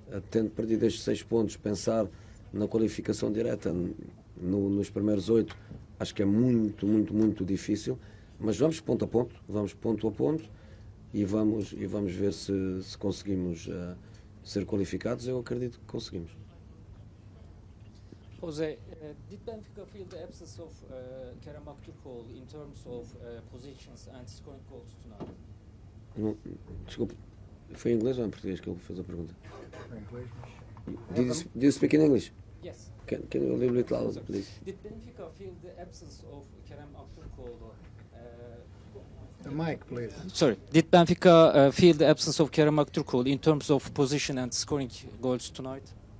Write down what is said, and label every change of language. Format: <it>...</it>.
<pt>Tendo perdido estes 6 pontos, pensar na qualificação direta nos primeiros 8, acho que é muito, muito, muito difícil, mas vamos ponto a ponto, e vamos ver se conseguimos ser qualificados. Eu acredito que conseguimos.</pt> <en>Jose, did Benfica feel the absence of Kerem Aktürkoğlu in terms of positions and scoring goals tonight?</en> <pt>Não, desculpe, foi em inglês ou em português que ele fez a pergunta? Em inglês.</pt> <en>Did you speak in English? Yes. Can you a little bit louder, please? Did Benfica feel the absence of Kerem Aktürkoğlu? The mic, please. Sorry, did Benfica feel the absence of Kerem Aktürkoğlu in terms of position and scoring goals tonight?</en>